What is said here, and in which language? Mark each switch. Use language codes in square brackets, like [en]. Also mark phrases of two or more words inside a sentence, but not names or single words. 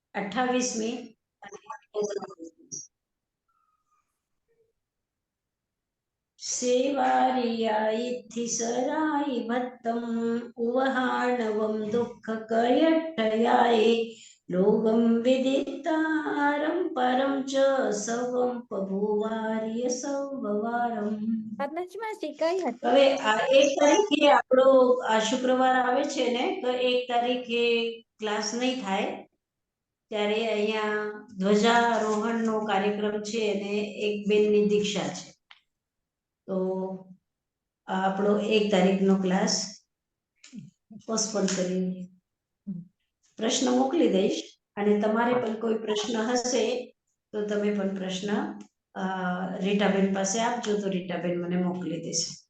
[gu] 28મી सेवारियायिद्धि सरायि भत्तम् उवहाणवं दुःखकयट्टयाये लोकं विदितारं परं च सवं बभूवार्य सौभवारम्। હવે આ 1 તારીખે આપણો આ શુક્રવાર આવે છે ને, તો 1 તારીખે ક્લાસ નહીં થાય, ત્યારે અહીંયા ધ્વજારોહણનો કાર્યક્રમ છે અને એક બેનની દીક્ષા છે, તો આપણો 1 તારીખનો ક્લાસ પોસ્ટપોન કરી પ્રશ્ન મોકલી દઈશ, અને તમારે પણ કોઈ પ્રશ્ન હશે તો તમે પણ પ્રશ્ન રીટાબેન પાસે આપજો, તો રીટાબેન મને મોકલી દેશે.